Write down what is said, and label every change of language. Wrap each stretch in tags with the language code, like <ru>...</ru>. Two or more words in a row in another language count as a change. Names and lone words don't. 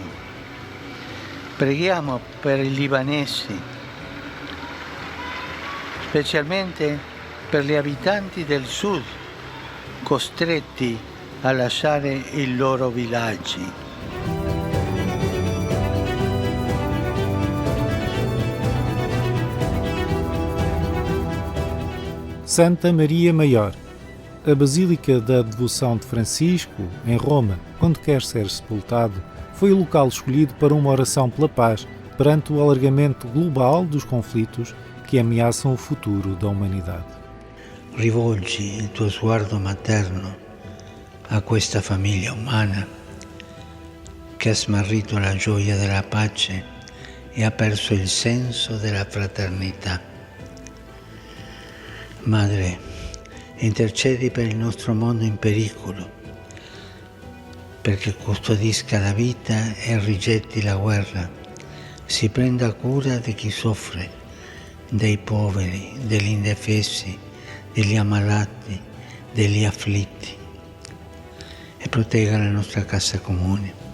<it>Preghiamo per i libanesi, specialmente per gli abitanti del sud, costretti a lasciare i loro villaggi.</it> <pt>Santa Maria Maior. A Basílica da Devoção de Francisco, em Roma, quando quer ser sepultado, foi o local escolhido para uma oração pela paz perante o alargamento global dos conflitos que ameaçam o futuro da humanidade.</pt> <it>Rivolgi il tuo sguardo materno a questa famiglia umana che ha smarrito la gioia della pace e ha perso il senso della fraternità. Madre, intercedi per il nostro mondo in pericolo, perché custodisca la vita e rigetti la guerra, si prenda cura di chi soffre, dei poveri, degli indefesi, degli ammalati, degli afflitti e protegga la nostra casa comune.</it>